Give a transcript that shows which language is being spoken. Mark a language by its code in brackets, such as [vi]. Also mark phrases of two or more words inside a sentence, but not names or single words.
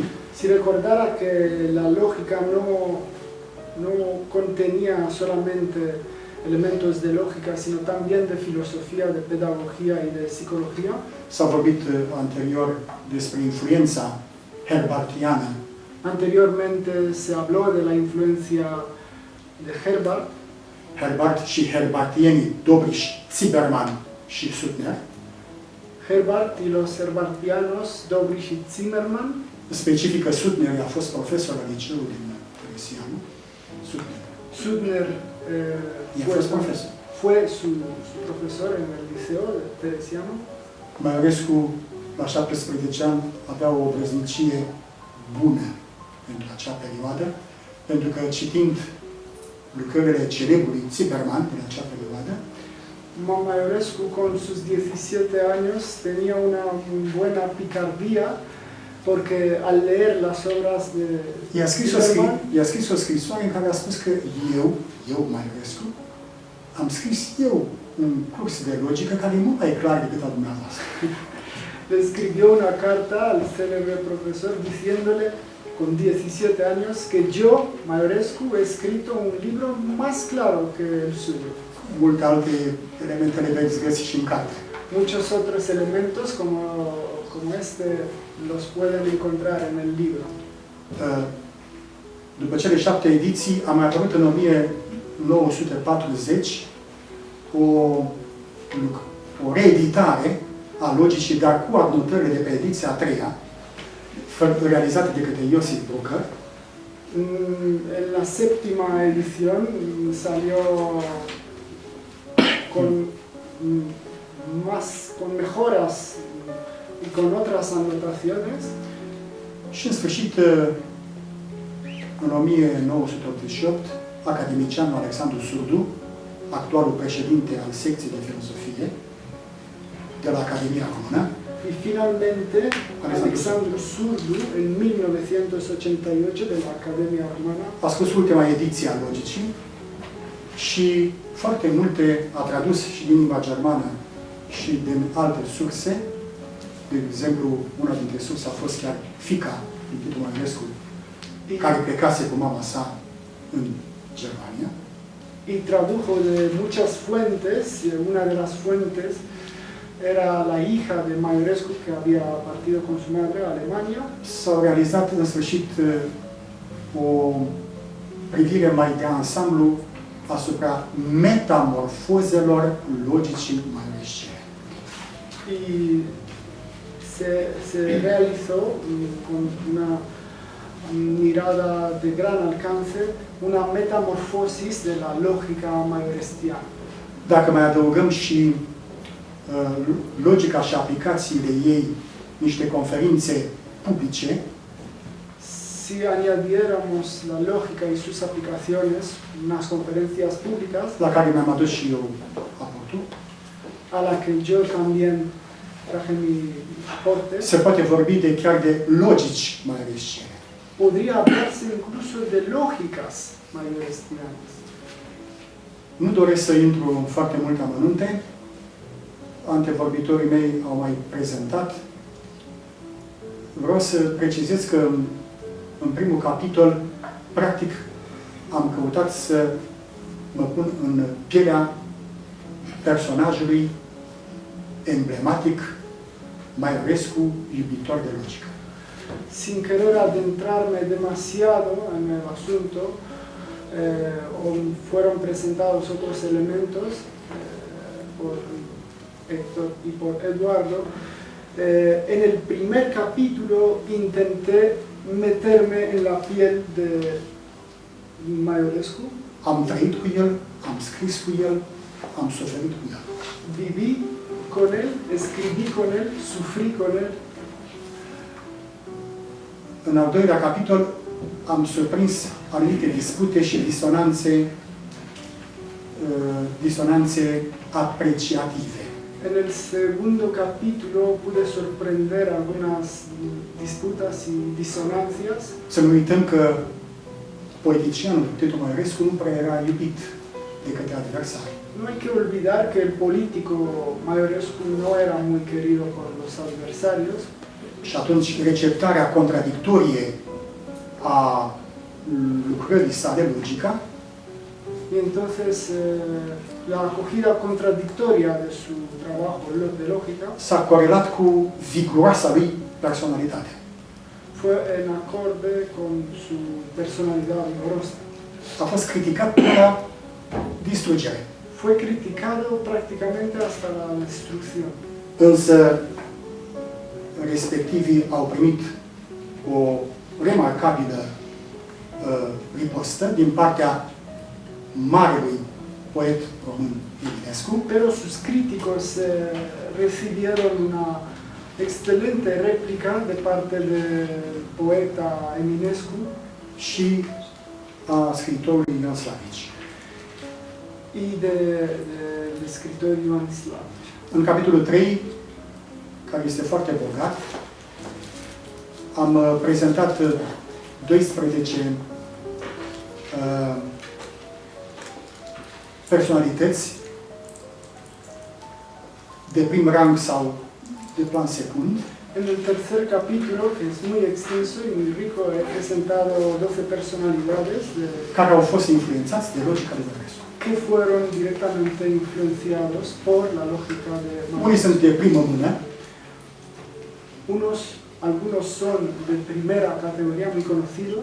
[es] Si recordara que la lógica no contenía solamente elementos de lógica, sino también de filosofía, de pedagogía y de psicología. [ro] S-a vorbit anterior despre influența herbartiană. [es] Anteriormente se habló de la influencia de Herbart. [ro] Herbart și herbartienii Dobriș, Zimmermann și Suttner. [es] Herbart y los herbartianos Dobriș y Zimmermann. [ro] Specifică Suttner a fost profesor la liceul din Teresianum. [es] Suttner fue su profesor en el liceo de Teresianum. [ro] Maiorescu, la 17 ani, avea o obrăznicie bună pentru acea perioadă, pentru că citind lucrările celebrului Zimmermann din acea perioadă, [es] Maiorescu, con sus 17 años, tenía una buena picardía, porque al leer las obras de Zimmermann, [ro] i-a scris o scrisoare în care a spus că eu, Maiorescu, am scris eu un curs de logică care e mult mai clar decât a dumneavoastră. [es] Le escribió una carta al célebre profesor diciéndole con 17 años que yo, Maiorescu, he escrito un libro más claro que el suyo. [ro] multe alte elemente le veți găsi și în carte. [es] Muchos otros elementos como este los pueden encontrar en el libro. [ro] După cele 7 ediții a mai apărut în 1940 o reeditare a logicii, dar cu adnotările de pe ediția a 3-a, realizată de către Iosif Brucker. [es] En la séptima edición salió con mejoras y con otras anotaciones. [ro] Și în sfârșit, în 1988, academicianul Alexandru Surdu, actualul președinte al secției de filosofie de la Academia Română, [es] y finalmente Alexandru Surdu, en 1988, de la Academia Română, [ro] a scos ultima ediție a logicii și foarte multe a tradus și din limba germană și din alte surse. De exemplu, una dintre surse a fost chiar fiica lui Titu Maiorescu, care plecase cu mama sa în Germania. [es] Y tradujo de muchas fuentes, y una de las fuentes era la hija de Maiorescu, que había partido con su madre a Alemania. [ro] S-au realizat în sfârșit o privire mai de ansamblu asupra metamorfozelor logicii maiorescene. [es] Y se realizó con una mirada de gran alcance, una metamorfosis de la lógica mayorestiana. [ro] Dacă mai adăugăm și logica și aplicațiile ei, niște conferințe publice, [es] si añadiéramos la lógica y sus aplicaciones, unas conferencias públicas, [ro] la care mi-am adus și eu aportul, [es] a la que yo también traje mi aporte, [ro] se poate vorbi de chiar de logici maiorescene. [es] podría hablarse incluso de lógicas mayorestianas. [ro] Nu doresc să intru în foarte multe amănunte. Antevorbitorii mei au mai prezentat. Vreau să precizez că în primul capitol, practic, am căutat să mă pun în pielea personajului emblematic Maiorescu, iubitor de logică. [es] Sin querer adentrarme demasiado en el asunto, fueron presentados otros elementos por Héctor y por Eduardo. En el primer capítulo intenté meterme en la piel de Maiorescu. [ro] Am trăit cu el, am scris cu el, am suferit cu el. [es] Viví con él, escribí con él, sufrí con él. [ro] În al doilea capitol am surprins anumite dispute și disonanțe apreciative. [es] En el segundo capítulo pude sorprender algunas disputas y disonancias. [ro] Să nu uităm că politicianul Titu Maiorescu nu prea era iubit de către adversari. [es] No hay que olvidar que el político Maiorescu no era muy querido por los adversarios. [ro] Și atunci receptarea contradictorie a lucrării sale, logica, [es] y entonces la acogida contradictoria de su trabajo de lógica [ro] s-a corelat cu viguroasa lui personalitate. [es] fue en acorde con su personalidad vigorosa. [ro] A fost criticat până la distrugere. [es] Fue criticado prácticamente hasta la destrucción. [ro] Însă respectivii au primit o remarcabilă ripostă din partea marelui poet român Eminescu, [es] Pero sus críticos recibieron una excelente réplica de parte del poeta Eminescu [ro] și a scriitorului Ion Slavici. [es] y del escritor Ioan Slavici. [ro] În capitolul 3, care este foarte bogat, am prezentat 12 personalități de prim rang sau de plan secund. [es] En el tercer capítulo, que es muy extenso y muy rico, he presentado 12 personalidades [ro] care au fost influențați de logica lui Maiorescu. [es] que fueron directamente influenciados por la lógica de [ro] Unii sunt de primă mână, [es] algunos son de primera categoría, muy conocidos: